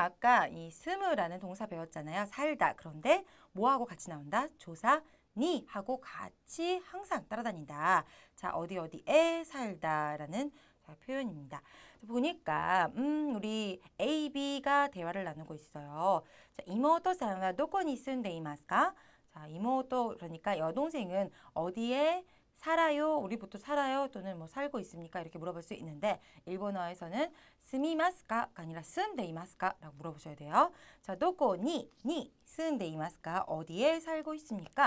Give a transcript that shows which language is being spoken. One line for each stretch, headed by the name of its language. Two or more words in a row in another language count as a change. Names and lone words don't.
Korean: 아까 이 스무라는 동사 배웠잖아요. 살다. 그런데 뭐하고 같이 나온다? 조사 니 하고 같이 항상 따라다닌다. 자, 어디에 살다라는 표현입니다. 보니까 우리 A, B가 대화를 나누고 있어요. 자,
Japanese: 이모토さんは どこに住んでいますか?
Korean: 자, 이모토 그러니까 여동생은 어디에 살아요? 우리 보통 살아요? 또는 뭐 살고 있습니까? 이렇게 물어볼 수 있는데 일본어에서는 스미마스카가 아니라 스은데이마스카 라고 물어보셔야 돼요. 자,
Japanese: どこに住んでいますか
Korean: 어디에 살고 있습니까?